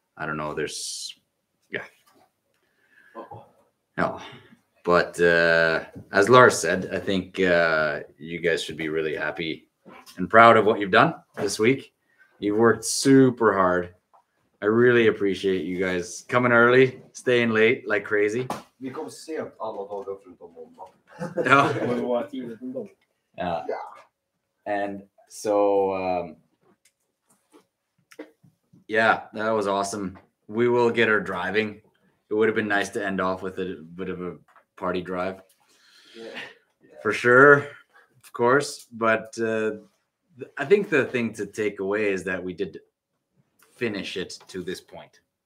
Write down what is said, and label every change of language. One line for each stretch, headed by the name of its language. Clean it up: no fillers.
English: I don't know, no, but as Lars said, I think you guys should be really happy and proud of what you've done this week. You've worked super hard. I really appreciate you guys coming early, staying late like crazy.
Swedish: Vi kom sent alla dagar förutom måndag.
English: Yeah. And so yeah, that was awesome. We will get her driving. It would have been nice to end off with a bit of a party drive. For sure, of course. But I think the thing to take away is that we did finish it to this point.